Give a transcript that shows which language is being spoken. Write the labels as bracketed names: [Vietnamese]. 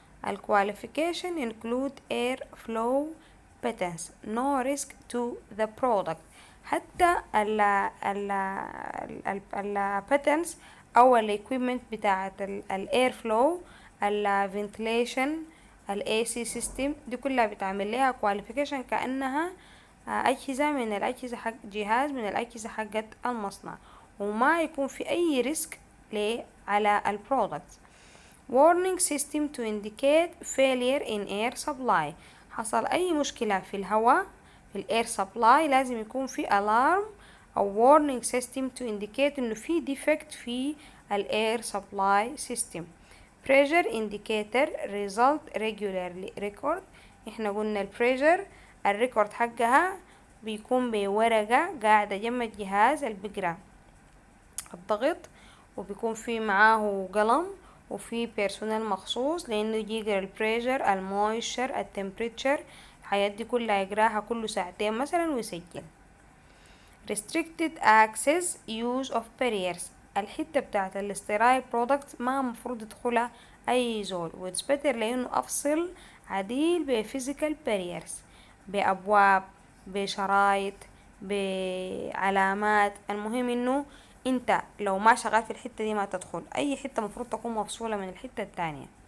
[English] الqualification include air flow patterns, no risk to the product. [Arabic] حتى ال patterns أو ال equipment بتاعة ال air flow ال ventilation ال AC system دي كلها بتعمل لها qualification كأنها أجهزة من الأجهزة حق جهاز من الأجهزة حقت المصنع، وما يكون في أي ريسك على البرودكت. [English] warning system to indicate failure in air supply. [Arabic] حصل أي مشكلة في الهواء في الاير سبلاي لازم يكون في alarm أو [English] warning system to indicate [Arabic] إنه في defect في الاير سبلاي system. [English] pressure indicator result regularly record. [Arabic] احنا قلنا البريشر الريكورد حقها بيكون بورقة قاعدة جنب الجهاز اللي بيقرا الضغط، وبيكون في معاه قلم وفي بيرسونال مخصوص لانه يجي يقرا البريشر المويشر التمبريتشر، الحاجات دي كلها يقراها كل ساعتين مثلا ويسجل. [English] restricted access use of barriers. [Arabic] الحتة بتاعت الاسترايل برودكت ما مفروض يدخلها اي زول، واتس بيتر لانه افصل عديل بفيزيكال barriers، بابواب، بشرايط، بعلامات. المهم انه انت لو ما شغال في الحتة دي ما تدخل اي حتة، مفروض تكون مفصولة من الحتة التانية.